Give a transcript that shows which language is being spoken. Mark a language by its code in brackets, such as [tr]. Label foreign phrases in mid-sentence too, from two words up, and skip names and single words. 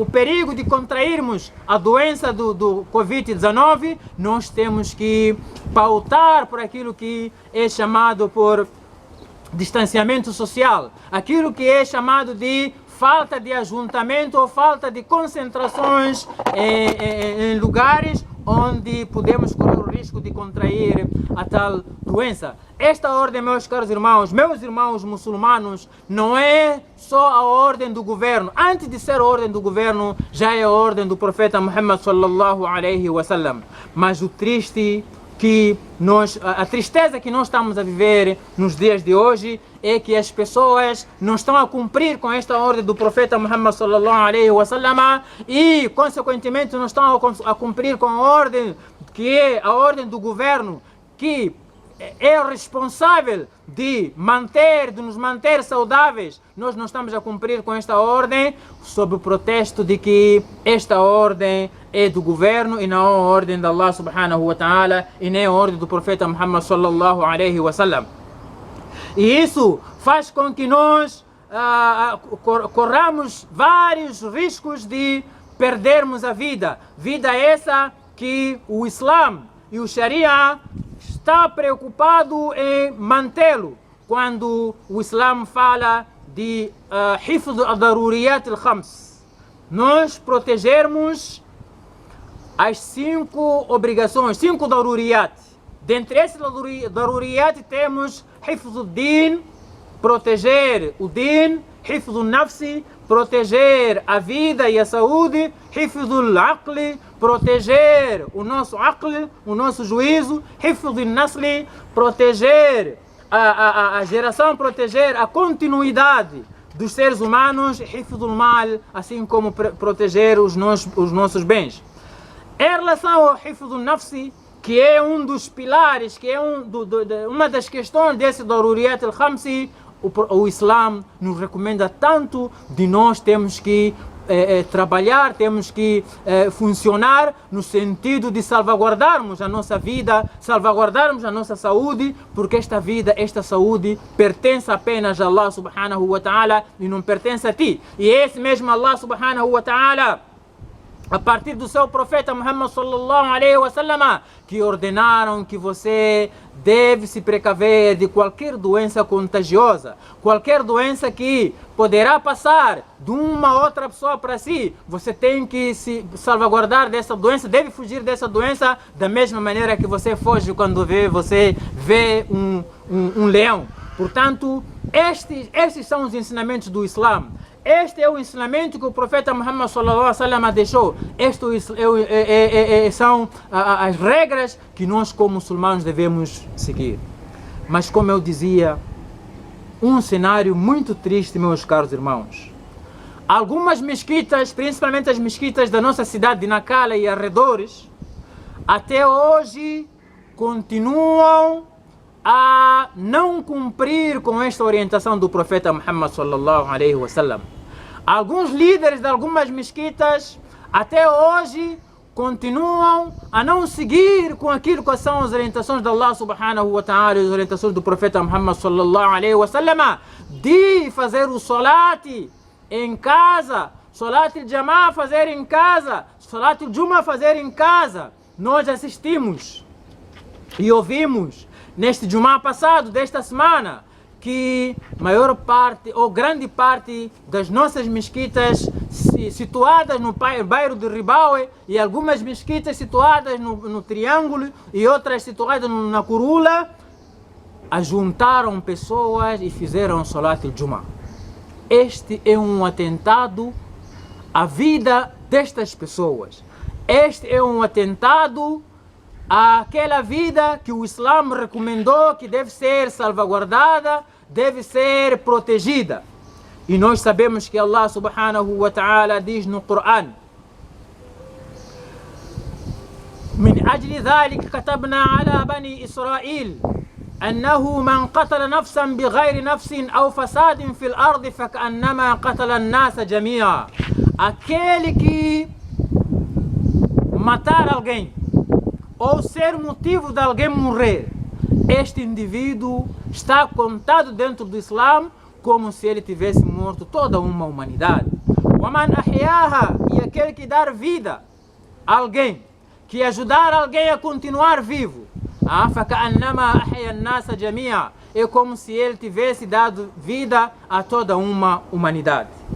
[pt] perigo de contrairmos a doença do Covid-19, nós temos que pautar por aquilo que é chamado por distanciamento social, aquilo que é chamado de falta de ajuntamento ou falta de concentrações em lugares onde podemos correr o risco de contrair a tal doença. Esta ordem, meus caros irmãos, meus irmãos muçulmanos, não é só a ordem do governo. Antes de ser a ordem do governo, já é a ordem do profeta Muhammad [ar] صلى الله عليه وسلم. [pt] Mas o triste a tristeza que nós estamos a viver nos dias de hoje é que as pessoas não estão a cumprir com esta ordem do profeta Muhammad [ar] صلى الله عليه وسلم [pt] e, consequentemente, não estão a cumprir com a ordem que é a ordem do governo, que é responsável de nos manter saudáveis. Nós não estamos a cumprir com esta ordem sob o pretexto de que esta ordem é do governo e não a ordem de [ar] الله سبحانه وتعالى [pt] e nem a ordem do profeta Muhammad [ar] صلى الله عليه وسلم. [pt] E isso faz com que nós corramos vários riscos de perdermos a vida. Vida essa que o Islã e o Sharia está preocupado em mantê-lo. Quando o Islã fala de [ar] حفظ الضروريات الخمس, [pt] nós protegermos as 5 obrigações, 5 daruriyat. Dentre esses daruriyat temos [ar] حفظ الدين, [pt] proteger o din, [ar] حفظ النفس, [pt] proteger a vida e a saúde, [ar] حفظ العقل, [pt] proteger o nosso aql, o nosso juízo, [ar] حفظ النسل, [pt] proteger a geração, proteger a continuidade dos seres humanos, [ar] حفظ المال, [pt] assim como proteger os nossos bens. Em relação ao [ar] حفظ النفس, [pt] que é um dos pilares, que é uma das questões desse [ar] الضروريات الخمس, [pt] o Islã nos recomenda tanto de nós temos que trabalhar, temos que funcionar no sentido de salvaguardarmos a nossa vida, salvaguardarmos a nossa saúde, porque esta vida, esta saúde pertence apenas a [ar] الله سبحانه وتعالى [pt] e não pertence a ti. E esse mesmo [ar] الله سبحانه وتعالى, [pt] a partir do seu profeta Muhammad [ar] صلى الله عليه وسلم, [pt] que ordenaram que você deve se precaver de qualquer doença contagiosa, qualquer doença que poderá passar de uma outra pessoa para si. Você tem que se salvaguardar dessa doença, deve fugir dessa doença da mesma maneira que você foge quando você vê um leão. Portanto, estes são os ensinamentos do Islã. Este é o ensinamento que o profeta Muhammad [ar] صلى الله عليه وسلم [pt] deixou. Estes são as regras que nós como muçulmanos devemos seguir. Mas como eu dizia, um cenário muito triste, meus caros irmãos. Algumas mesquitas, principalmente as mesquitas da nossa cidade de Nacala e arredores, até hoje continuam a não cumprir com esta orientação do profeta Muhammad [ar] صلى الله عليه وسلم. [pt] Alguns líderes de algumas mesquitas até hoje continuam a não seguir com aquilo que são as orientações de [ar] الله سبحانه وتعالى [pt] e as orientações do profeta Muhammad [ar] صلى الله عليه وسلم [pt] de fazer o salat em casa, [ar] صلاة الجماعة [pt] fazer em casa, [ar] صلاة الجمعة [pt] fazer em casa. Nós assistimos e ouvimos neste Jumá passado, desta semana, que maior parte ou grande parte das nossas mesquitas situadas no bairro de Ribaue e algumas mesquitas situadas no Triângulo e outras situadas na Curula, ajuntaram pessoas e fizeram [ar] صلاة الجمعة. [pt] Este é um atentado à vida destas pessoas. Este é um atentado àquela vida que o Islã recomendou que deve ser salvaguardada, deve ser protegida. E nós sabemos que [ar] الله سبحانه وتعالى [pt] diz no Coran: [ar] من أجل ذلك كتبنا على بني إسرائيل أنه من قتل نفسا بغير نفس أو فساد في الأرض فكأنما قتل الناس جميعا. [pt] Aquele que matar alguém ou ser motivo de alguém morrer, este indivíduo está contado dentro do Islã como se ele tivesse morto toda uma humanidade. [ar] وَمَنْ أَحْيَاهَا, [pt] e aquele que dar vida a alguém, que ajudar alguém a continuar vivo, [ar] فَكَأَنَّمَا أَحْيَا النَّاسَ جَمِيعًا, [pt] é como se ele tivesse dado vida a toda uma humanidade.